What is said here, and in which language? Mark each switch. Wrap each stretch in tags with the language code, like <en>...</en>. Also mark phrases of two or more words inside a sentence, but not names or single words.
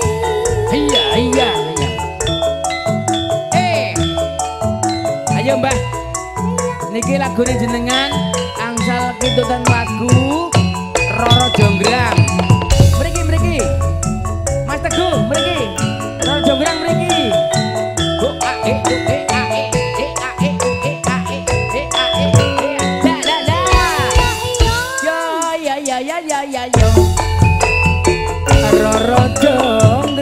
<jv>iya iya iya ayo Mbah niki lagune jenengan angsal pitutan lagu Roro Jonggrang mriki mriki Mas Teguh mriki Roro Jonggrang mriki go a e u e a e e a e u e a e e a e la la la yo ya ya ya ya ya yo Roro Jonggrang</jv>